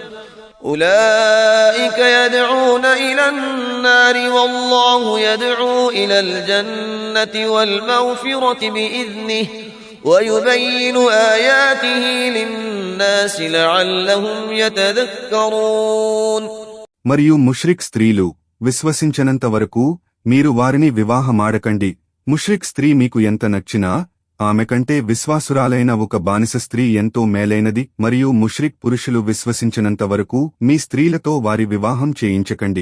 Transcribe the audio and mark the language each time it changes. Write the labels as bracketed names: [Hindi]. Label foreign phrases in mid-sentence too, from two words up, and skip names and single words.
[Arabic] أولئك يدعون إلى النار والله يدعو إلى الجنة والمغفرة بإذنه ويبين آياته للناس لعلهم يتذكرون. [Telugu] మరియు ముష్రిక్ స్త్రీలు విశ్వసించనంత వరకు మీరు వారిని వివాహమాడకండి. ముష్రిక్ స్త్రీ మీకు ఎంత నచ్చినా ఆమె కంటే విశ్వాసురాలైన ఒక బానిస స్త్రీ ఎంతో మేలైనది. మరియు ముష్రిక్ పురుషులు విశ్వసించినంత వరకు మీ స్త్రీలతో వారి వివాహం చేయించకండి.